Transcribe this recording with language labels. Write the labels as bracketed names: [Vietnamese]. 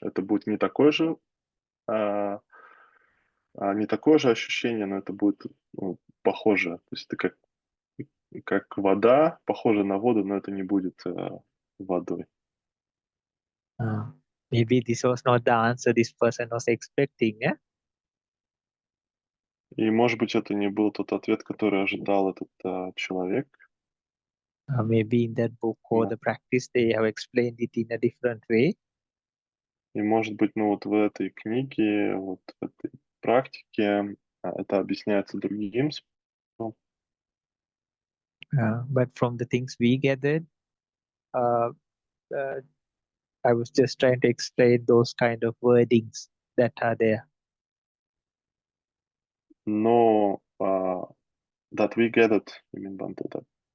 [Russian] Это будет не такое же, не такое же ощущение, но это будет, ну, похоже. То есть это как вода, похоже на воду, но это не будет водой. [English] Maybe this was not the answer this person was expecting. [Russian] И, может быть, это не был тот ответ, который ожидал этот человек. [English] Maybe in that book or the practice they have explained it in a different way. [Russian] И, может быть, ну вот в этой книге, вот в этой практике это объясняется другим способом. [English] But from the things we gathered, I was just trying to explain those kind of wordings that are there. Но that we get it, I mean, Bhante, that,